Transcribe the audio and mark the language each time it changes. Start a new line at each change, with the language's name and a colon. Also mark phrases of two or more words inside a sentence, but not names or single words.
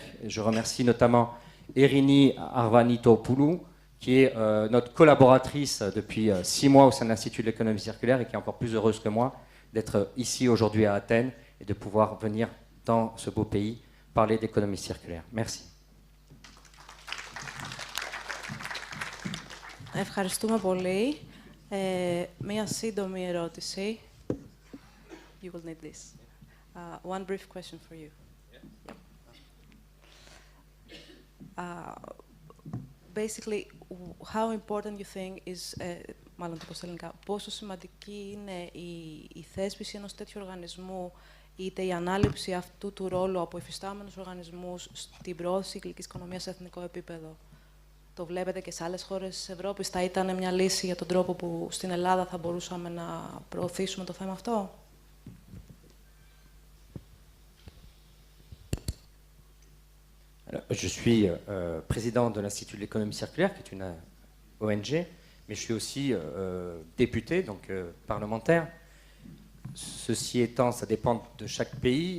French: Je remercie notamment Erini Arvanitopoulou, qui est notre collaboratrice depuis 6 mois au sein de l'Institut de l'économie circulaire et qui est encore plus heureuse que moi d'être ici aujourd'hui à Athènes et de pouvoir venir dans ce beau pays parler d'économie circulaire. Merci.
Greek: Ευχαριστούμε πολύ. Μία σύντομη ερώτηση.
English: You will need this. One brief question for you. Basically, how important you think is,
Greek: μάλλον το πω στα ελληνικά, πόσο σημαντική είναι η θέσπιση ενός τέτοιου οργανισμού είτε η ανάληψη αυτού του ρόλου από υφιστάμενους οργανισμούς στην προώθηση κυκλικής οικονομίας σε εθνικό επίπεδο. Το βλέπετε και σε άλλες χώρες της Ευρώπης, θα ήταν μια λύση για τον τρόπο που στην Ελλάδα θα μπορούσαμε να προωθήσουμε το θέμα αυτό?
French: Alors, je suis président de l'Institut de l'économie circulaire, qui est une ONG, mais je suis aussi député, donc parlementaire. Ceci étant, ça dépend de chaque pays.